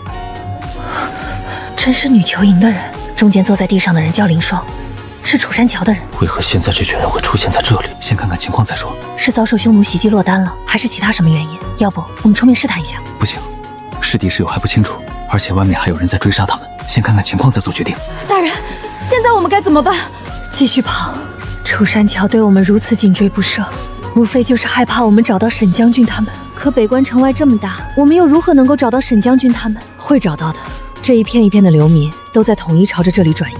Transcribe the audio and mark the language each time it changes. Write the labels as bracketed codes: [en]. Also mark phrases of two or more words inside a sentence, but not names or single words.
[zh] 真是女囚营的人，中间坐在地上的人叫林霜，是楚山橋的人。為何現在這群人會出現在這裡？先看看情況再說。是遭受匈奴襲擊落單了，還是其他什麼原因？要不我們出面試探一下？不行，是敵是友還不清楚，而且外面還有人在追殺他們。先看看情況再做決定。大人，現在我們該怎麼辦？繼續跑。楚山橋對我們如此緊追不捨，無非就是害怕我們找到沈將軍他們。可北關城外這麼大，我們又如何能夠找到沈將軍他們？會找到的。這一片一片的流民都在統一朝着這裡轉移。